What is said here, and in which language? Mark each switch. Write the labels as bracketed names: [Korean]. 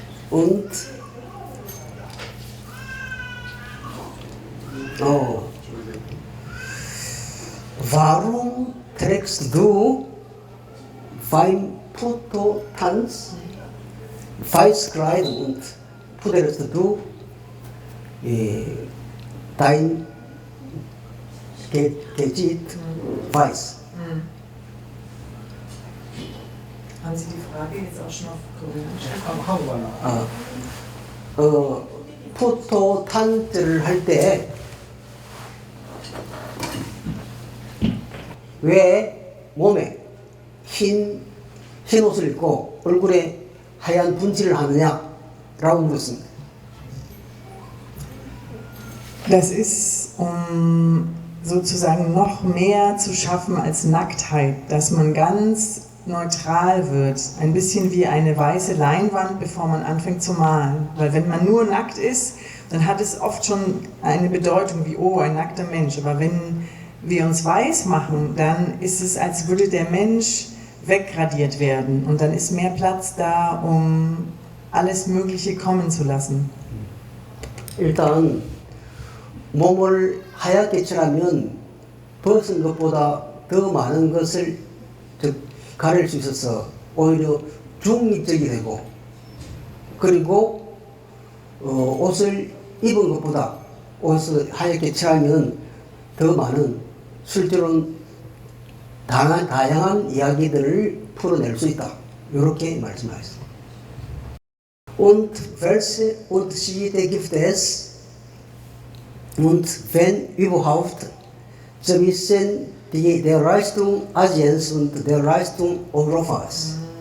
[German] Und warum trägst du beim Fototanz weiß Kleid und puderst du dein Gesicht weiß? Haben Sie die Frage jetzt auch schon auf Koreanisch? [Korean] 한국어나. 포토탄트를 할 때 왜 몸에 흰 옷을 입고 얼굴에 하얀 분칠을 하느냐라고 물었습니다. [German] Das ist, um sozusagen noch mehr zu schaffen als Nacktheit, dass man ganz neutral wird, ein bisschen wie eine weiße Leinwand, bevor man anfängt zu malen. Weil wenn man nur nackt ist, dann hat es oft schon eine Bedeutung wie, oh, ein nackter Mensch. Aber wenn wir uns weiß machen, dann ist es, als würde der Mensch wegradiert werden. Und dann ist mehr Platz da, um alles Mögliche kommen zu lassen. [Korean] 일단 몸을 하얗게 칠하면 벗은 것보다 더 많은 것을 가릴 수 있어서 오히려 중립적이 되고, 그리고 옷을 입은 것보다 옷을 하얗게 칠하면 더 많은 실제로는 다양한 이야기들을 풀어낼 수 있다. 이렇게 말씀하셨습니다. [German] Und welche Unterschiede gibt es und wenn überhaupt zwischen der Leistung Asiens und der Leistung Europas?